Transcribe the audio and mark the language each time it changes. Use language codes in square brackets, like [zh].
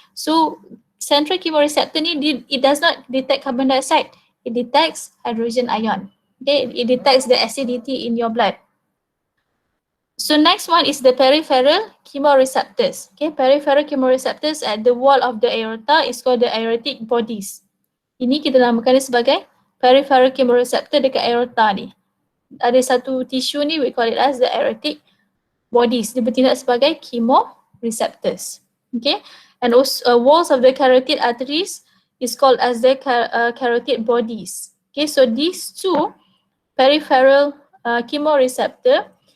[en] So central chemoreceptor ni it does not detect carbon dioxide, it detects hydrogen ion. Okay, it detects the acidity in your blood. So next one is the peripheral chemoreceptors. Okay, peripheral chemoreceptors at the wall of the aorta is called the aortic bodies. [ms] Ini kita namakan dia sebagai peripheral chemoreceptor dekat aorta ni. Ada satu [en] tissue ni we call it as the aortic bodies. [ms] Dia bertindak sebagai [en] chemoreceptors. Okay, and also walls of the carotid arteries is called as the carotid bodies. Okay, so these two peripheral chemoreceptor